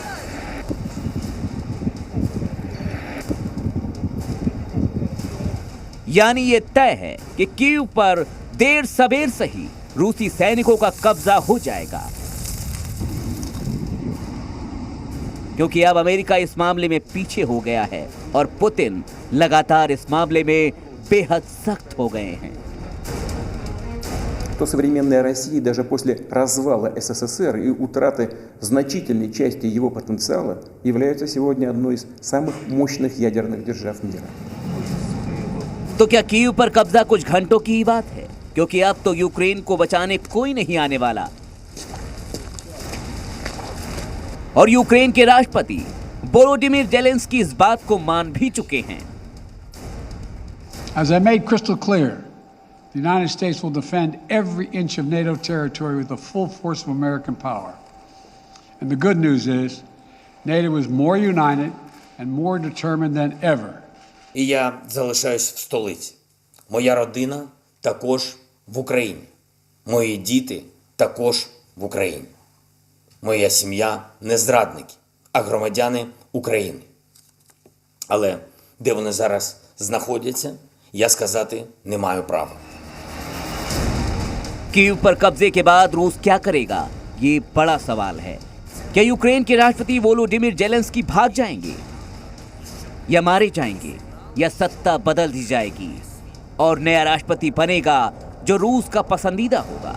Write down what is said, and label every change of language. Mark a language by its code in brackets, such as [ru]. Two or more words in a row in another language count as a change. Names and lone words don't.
[hi] यानी ये तय है कि कीव पर देर सबेर सही रूसी सैनिकों का कब्जा हो जाएगा, क्योंकि अब अमेरिका इस मामले में पीछे हो गया है और पुतिन लगातार इस मामले में बेहद सख्त हो गए हैं। [ru] То современная Россия даже после развала СССР и утраты значительной части его потенциала является сегодня одной из самых мощных ядерных держав мира. [hi] तो क्या कीव पर कब्जा कुछ घंटों की ही बात है, क्योंकि अब तो यूक्रेन को बचाने कोई नहीं आने वाला। और यूक्रेन के राष्ट्रपति वोलोडिमिर जेलेंस्की इस बात को मान भी चुके हैं। [en] As I made crystal clear, the United States will defend every inch of NATO territory with the full force of American power. And the good news is, NATO is more united and more determined than ever. [uk] І я залишаюсь в столиці. Моя родина також в Україні. Мої діти також в Україні. Моя сім'я не зрадники, а громадяни України. Але де вони зараз знаходяться, я сказати не маю права. [hi] कीव पर कब्जे के बाद रूस क्या करेगा, ये बड़ा सवाल है। क्या यूक्रेन के राष्ट्रपति वोलोडिमिर जेलेंस्की भाग जाएंगे या मारे जाएंगे, या सत्ता बदल दी जाएगी और नया राष्ट्रपति बनेगा जो रूस का पसंदीदा होगा?